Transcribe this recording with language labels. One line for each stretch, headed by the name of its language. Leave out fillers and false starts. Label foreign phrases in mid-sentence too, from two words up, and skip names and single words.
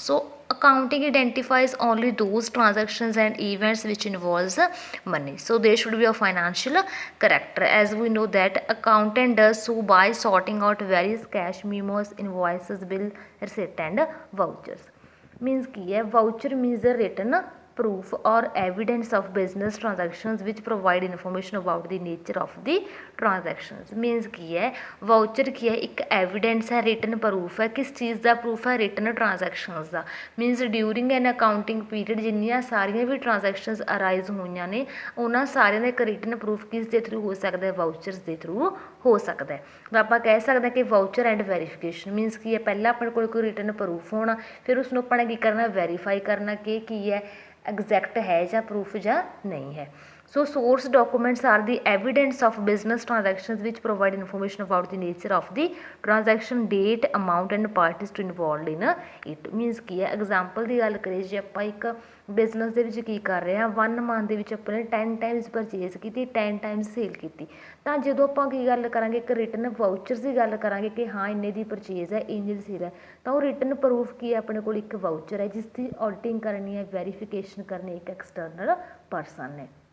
English: So accounting identifies only those transactions and events which involves money. So they should be of financial character. As we know that accountant does so by sorting out various cash memos, invoices, bill, receipt and vouchers. Means
Punjabi: ਕੀ ਹੈ
English: voucher means the written proof or evidence of business transactions which provide information about the nature of the transactions means
Punjabi: ਕੀ ਹੈ ਵਾਊਚਰ ਕੀ ਹੈ ਇੱਕ ਐਵੀਡੈਂਸ ਹੈ ਰਿਟਨ ਪ੍ਰੂਫ ਹੈ ਕਿਸ ਚੀਜ਼ ਦਾ ਪ੍ਰੂਫ ਹੈ
English: written transactions
Punjabi: ਦਾ
English: means during an accounting period
Punjabi: ਜਿੰਨੀਆਂ ਸਾਰੀਆਂ ਵੀ ਟ੍ਰਾਂਜੈਕਸ਼ਨਸ ਅਰਾਈਜ਼ ਹੋਈਆਂ ਨੇ ਉਹਨਾਂ ਸਾਰਿਆਂ ਦਾ ਇੱਕ
English: written proof
Punjabi: ਕਿਸ ਦੇ ਥਰੂ ਹੋ ਸਕਦਾ ਹੈ ਵਾਊਚਰਸ ਦੇ ਥਰੂ ਹੋ ਸਕਦਾ ਹੈ ਤਾਂ ਆਪਾਂ ਕਹਿ ਸਕਦੇ ਹਾਂ ਕਿ
English: voucher and verification means
Punjabi: ਕੀ ਹੈ ਪਹਿਲਾਂ ਆਪਣੇ ਕੋਲ ਕੋਈ
English: written proof
Punjabi: ਹੋਣਾ ਫਿਰ ਉਸਨੂੰ ਆਪਾਂ ਨੇ ਕੀ ਕਰਨਾ ਵੈਰੀਫਾਈ ਕਰਨਾ ਕਿ ਕੀ ਹੈ ਐਗਜ਼ੈਕਟ ਹੈ ਜਾਂ ਪ੍ਰੂਫ ਜਾਂ ਨਹੀਂ ਹੈ
English: So source documents are the evidence of business transactions which provide information about the nature of the transaction, date, amount and parties to involved in it.
Punjabi: Means ਕੀ ਹੈ ਐਗਜ਼ਾਮਪਲ ਦੀ ਗੱਲ ਕਰੀਏ ਜੇ ਆਪਾਂ ਇੱਕ ਬਿਜ਼ਨਸ ਦੇ ਵਿੱਚ ਕੀ ਕਰ ਰਹੇ ਹਾਂ 1 ਮੰਥ ਦੇ ਵਿੱਚ ਆਪਾਂ ਨੇ 10
English: times purchase
Punjabi: ਕੀਤੀ 10
English: times sale
Punjabi: ਕੀਤੀ ਤਾਂ ਜਦੋਂ ਆਪਾਂ ਕੀ ਗੱਲ ਕਰਾਂਗੇ ਇੱਕ
English: written vouchers
Punjabi: ਦੀ ਗੱਲ ਕਰਾਂਗੇ ਕਿ ਹਾਂ ਇੰਨੇ ਦੀ ਪਰਚੇਜ਼ ਹੈ ਇੰਨੇ ਦੀ ਸੇਲ ਹੈ ਤਾਂ ਉਹ
English: written proof
Punjabi: ਕੀ ਹੈ ਆਪਣੇ ਕੋਲ ਇੱਕ ਵਾਊਚਰ ਹੈ ਜਿਸ ਦੀ ਆਡਿਟਿੰਗ ਕਰਨੀ ਹੈ ਵੈਰੀਫਿਕੇਸ਼ਨ ਕਰਨੀ ਇੱਕ
English: external person
Punjabi: ਨੇ